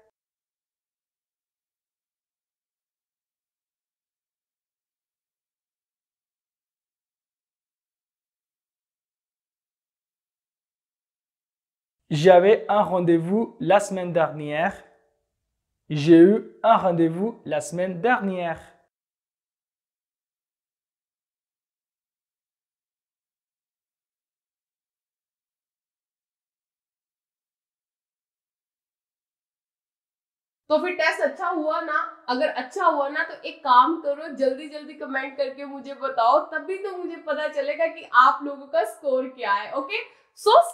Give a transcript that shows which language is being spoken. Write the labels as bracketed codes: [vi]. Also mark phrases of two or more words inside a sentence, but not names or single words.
[fr] J'avais un rendez-vous la semaine dernière. J'ai eu un rendez-vous la semaine dernière. [hi] तो फिर टेस्ट अच्छा हुआ ना? अगर अच्छा हुआ ना तो एक काम करो, जल्दी जल्दी कमेंट करके मुझे बताओ, तभी तो मुझे पता चलेगा कि आप लोगों का स्कोर क्या है।